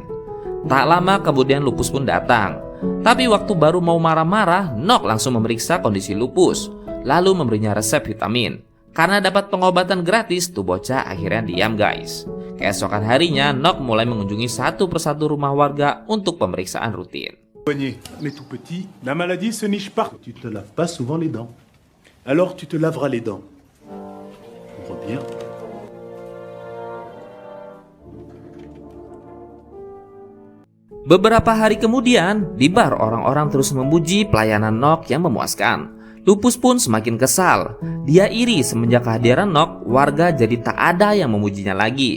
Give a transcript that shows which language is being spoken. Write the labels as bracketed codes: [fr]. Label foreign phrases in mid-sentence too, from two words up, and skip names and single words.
[id] Tak lama kemudian Lupus pun datang. Tapi waktu baru mau marah-marah, Nok langsung memeriksa kondisi Lupus, lalu memberinya resep vitamin. Karena dapat pengobatan gratis, tuh bocah akhirnya diam guys. Keesokan harinya, Nok mulai mengunjungi satu persatu rumah warga untuk pemeriksaan rutin. [fr] Mais tout petit, la maladie se niche pas. Tu te laves pas souvent les dents. Alors tu te laveras les dents. Ouvre bien. [id] Beberapa hari kemudian, di bar orang-orang terus memuji pelayanan Nok yang memuaskan. Lupus pun semakin kesal. Dia iri semenjak kehadiran Nok, warga jadi tak ada yang memujinya lagi.